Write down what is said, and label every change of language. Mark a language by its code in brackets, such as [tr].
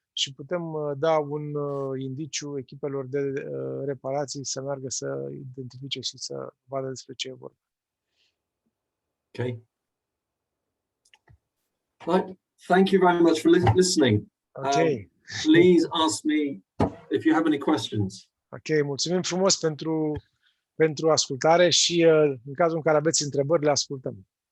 [ro] Și putem da un indiciu echipelor de reparații să meargă să identifice și să vadă despre ce e vorba. [en] Okay. Right. Thank you very much for listening. [ro] Ok. [en] Please ask me if you have any questions. [ro] Ok, mulțumim frumos pentru ascultare și în cazul în care aveți întrebări, le ascultăm.